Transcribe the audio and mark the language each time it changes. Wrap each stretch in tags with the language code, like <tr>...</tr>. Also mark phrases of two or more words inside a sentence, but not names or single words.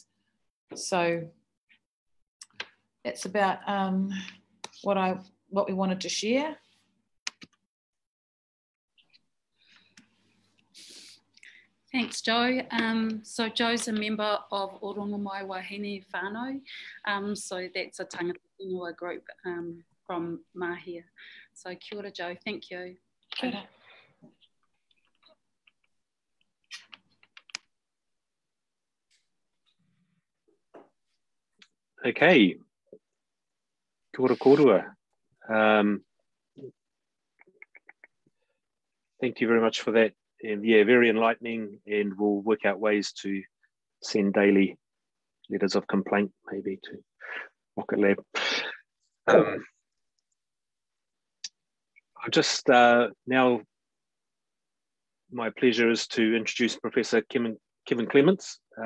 <en>So that's about what we wanted to share. Thanks, Joe. So Joe's a member of Orongomai Wahine Whānau. So that's a</en> <mi>tangata whenua</mi> <en>group from Māhia.</en> <mi>So kia ora,</mi> <en>Joe. Thank you.</en> <mi>Kia ora.</mi> <en>Okay.</en> <mi>Kia ora kōrua.</mi> <en>Thank you very much for that. And yeah, very enlightening, and we'll work out ways to send daily letters of complaint, maybe, to RocketLab. I just now, my pleasure is to introduce Professor Kevin Clements.</en>